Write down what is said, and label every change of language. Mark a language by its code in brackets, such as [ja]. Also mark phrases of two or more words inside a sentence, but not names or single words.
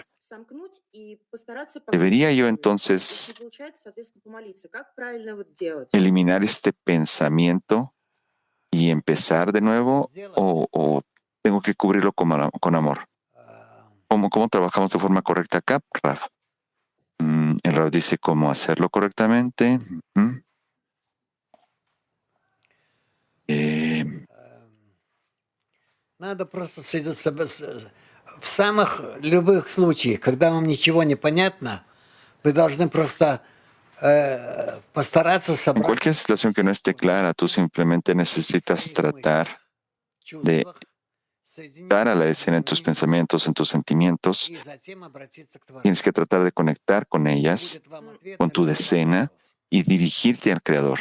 [es] ¿Debería yo entonces eliminar este pensamiento y empezar de nuevo o tengo que cubrirlo con amor? ¿Cómo trabajamos de forma correcta acá, Raf? El Raf dice cómo hacerlo correctamente. [ru] Надо просто в самых любых случаях, когда вам ничего не понятно, вы должны просто постараться [es] En [ru] собрать. [es] cualquier situación que no esté clara, tú simplemente necesitas tratar de dar a la escena en tus pensamientos, en tus sentimientos. Tienes que tratar de conectar con ellas, con tu decena, y dirigirte al Creador.